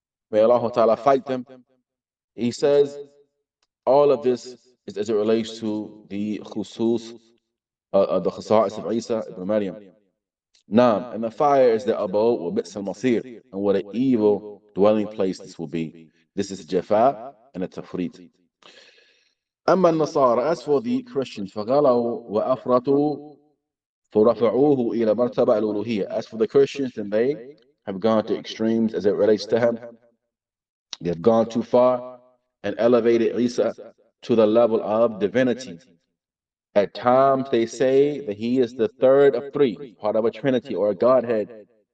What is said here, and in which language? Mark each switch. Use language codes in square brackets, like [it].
[en] May Allah Ta'ala fight them. He says all of this is as it relates to the khusus, the khasa'is of Isa ibn Maryam. Naam, and the fire is the abode [ar] wa bi'sa al-masir, [en] and what an evil dwelling place this will be. This is Jafa and At-Tawhīd. [ar] أما النصارى, [en] as for the Christians, [ar] فغلوا وأفرطوا فرفعوه إلى مرتبة الألوهية. [en] As for the Christians, then they have gone to extremes as it relates to him. They have gone too far and elevated Isa to the level of divinity. At times they say that he is the third of three, part of a trinity or a godhead.